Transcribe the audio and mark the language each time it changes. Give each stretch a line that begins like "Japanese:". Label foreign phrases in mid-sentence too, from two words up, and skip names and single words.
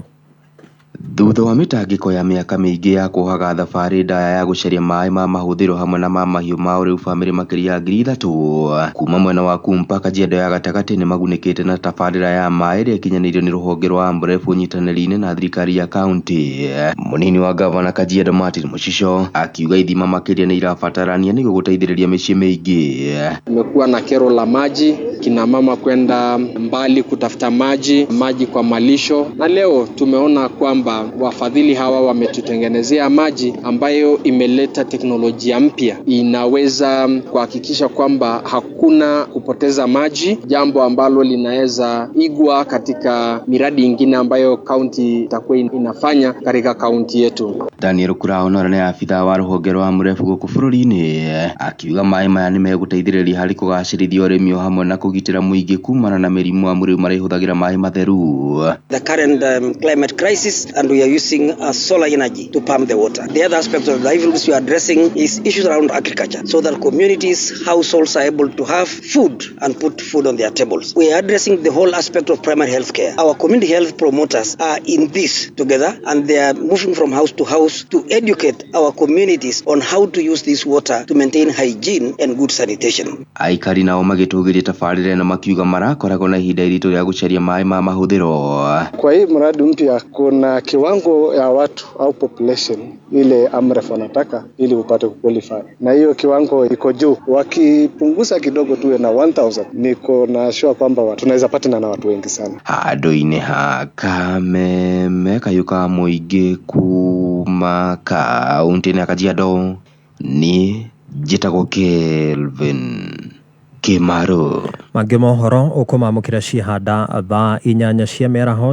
Kikuyu: Thutha wa mitangiko ya miaka mingi ya kuhaga thabari ndaya ya guceria mai ma mahuthiro hamwe na ma mahiu ma riu family makiria 3,000 kuma mwena wa Kumpa Kajiado ya gatagati ni magunikite na tabarira ya mai ria kinyanirio ni ruhonge rwa mbere unyitanĩri-inĩ na thirikari ya county. Munini wa gavana Kajiado Martin Mushisho akiuga ithima makiria ni irabatarania niguo guteithĩrĩria mĩciĩ mĩingĩ.
Swahili: Kumekuwa na kero la maji, kina mama kwenda mbali kutafuta maji kwa malisho, na leo tumeona kwamba wafadhili hawa wametutengenezea maji ambayo imeleta teknolojia mpya, inaweza kuhakikisha kwamba hakuna kupoteza maji, jambo ambalo linaweza igwa katika miradi ingine ambayo county itakuwa inafanya katika county yetu.
Kikuyu: Daniel Kurao ni afitha wa ruhonge rwa murefu guku bururi-ini akiuga mai maya ni meguteithĩrĩria harĩ kugacĩrithia ũrĩmi hamwe na kũgirĩrĩria kũgitĩra mũingĩ kumana na mĩrimũ ya mwĩrĩ marĩa ihũthagĩra maĩ matheru.
English: The current climate crisis, and we are using solar energy to pump the water. The other aspect of the issues we are addressing is issues around agriculture, so that communities, households are able to have food and put food on their tables. We are addressing the whole aspect of primary health care. Our community health promoters are in this together, and they are moving from house to house to educate our communities on how to use this water to maintain hygiene and good sanitation.
Kikuyu: Aikari nao magĩtũgĩria tabarĩra na makiuga marakoragwo na ihinda iritũ rĩa gũcaria maĩ ma mahũthĩro.
Swahili: Kwa hii mradi mpya kuna kiwango ya watu au population ile AMREF wanataka ili upate kuqualify, na hiyo kiwango iko juu. Wakipunguza kidogo tuwe na 1000, niko na sure kwamba tunaweza patana na watu wengi sana.
Kikuyu: Handũ-inĩ ha Kameme kayuka mũingĩ kuma kaunti-inĩ ya Kajiado, niĩ njĩtagwo Kelvin Kimaro. Mangĩ mohoro ũkũmamũkĩra cihanda thaa 8 cia mĩaraho.